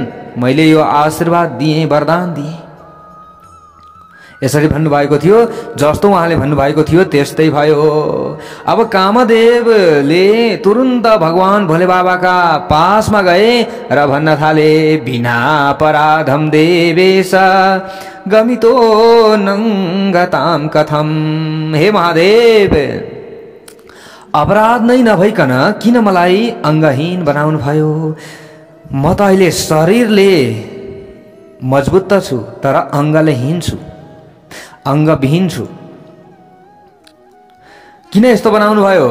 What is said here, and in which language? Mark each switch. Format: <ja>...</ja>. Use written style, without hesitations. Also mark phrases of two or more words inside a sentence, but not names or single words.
<ne>मैले यो आशीर्वाद दिएँ, वरदान दिएँ। यसरी भन्नुभएको थियो। जस्तो उहाँले भन्नुभएको थियो त्यस्तै भयो। अब कामदेवले तुरुन्त भगवान भोले बाबाका पासमा गए र भन्न थाले,</ne> <sa>बिना अपराधम देवेश गमितो नङ्गताम कथम।</sa> <ne>हे महादेव, अपराध नै नभइकन किन मलाई अङ्गहीन बनाउनु भयो? म त अहिले शरीरले मजबुत त छु तर अङ्गले हीन छु, अङ्गविहीन छु। किन यस्तो बनाउनु भयो?</ne>